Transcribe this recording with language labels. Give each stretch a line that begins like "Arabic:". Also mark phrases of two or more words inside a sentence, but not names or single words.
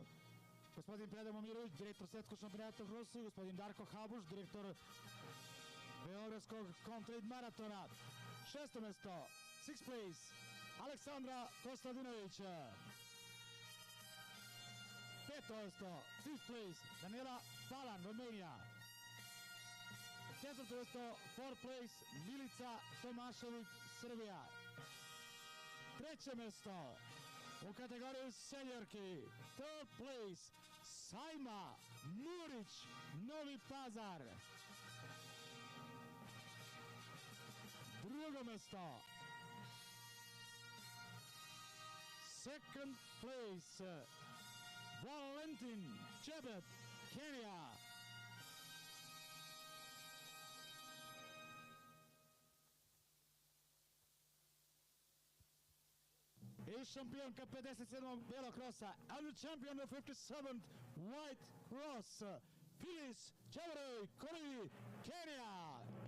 Serbian: gospodin Predrag Momirović, direktor Svetskog šampionata u Krosu, gospodin Darko Habuš, direktor Beogradskog Comtrade Maratona. 6. mesto,
English: 6th place,
Serbian: Aleksandra Kostadinović. 5. mesto,
English: 5th place, Daniela Balan, Romania.
Serbian: 4. mesto,
English: 4th place,
Serbian: Milica Tomašević, Srbija. 3. mesto, u kategoriji seniorki,
English: 3rd place,
Serbian: Sajma Murić, Novi Pazar. 2. mesto,
English: 2nd place, Valentin Jebet, Kenya.
Serbian: I šampionka 57. belog krosa,
English: and the champion of 57th White Cross, Phyllis Kipkorir, Kenya.